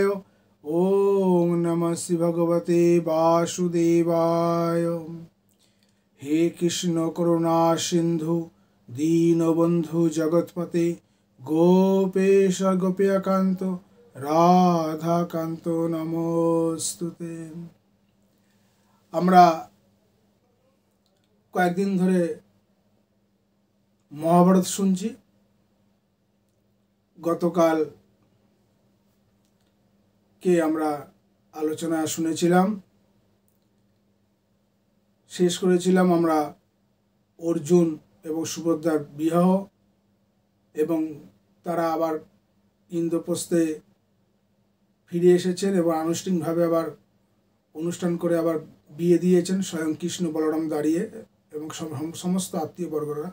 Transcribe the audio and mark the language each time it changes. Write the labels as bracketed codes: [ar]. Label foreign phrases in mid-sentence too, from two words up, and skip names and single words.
[sa] ओम नमः श्री भगवते वासुदेवाय। हे कृष्ण करुणा सिंधु दीनबंधु जगतपते गोपेश गोपिकांत राधाकांत नमोस्तुते। [bn] আমরা কয়েকদিন ধরে মহাভারত শুনছি। গতকাল কে আমরা আলোচনা শুনেছিলাম, শেষ করেছিলাম আমরা অর্জুন এবং সুভদ্রার বিবাহ এবং তারা আবার ইন্দ্রপ্রস্থে ফিরে এসেছেন এবং আনুষ্ঠানিকভাবে আবার অনুষ্ঠান করে আবার বিয়ে দিয়েছেন স্বয়ং কৃষ্ণ বলরাম দাঁড়িয়ে এবং সমস্ত আত্মীয়বর্গরা।